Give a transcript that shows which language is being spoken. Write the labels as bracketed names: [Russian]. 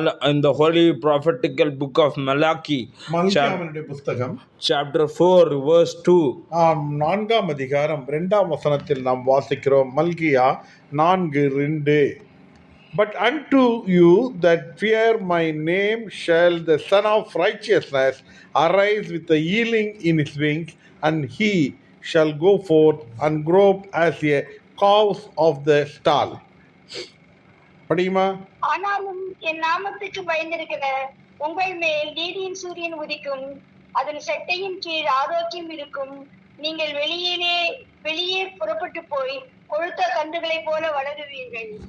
[English] In the holy prophetical book of Malachi, [Tamil] மல்கியாவினுடைய புத்தகம் [English] chapter 4 verse 2. [Tamil] 4ஆம் அதிகாரம் 2ஆம் வசனத்தில் நாம் வாசிக்கிறோம். மல்கியா 4:2. [English] But unto you that fear my name shall the Son of Righteousness arise with a healing in his wings, and he shall go forth and grope as a calf of the stall. [Tamil] படியுமா? ஆனாலும் என் நாமத்துக்கு பயந்திருக்கிற உங்கள் மேல் நீதியின் சூரியன் உதிக்கும், அதன் செட்டையின் கீழ் ஆரோக்கியம் இருக்கும். நீங்கள் வெளியே புறப்பட்டு போய் கொழுத்த கன்றுகளை போல வளருவீர்கள்.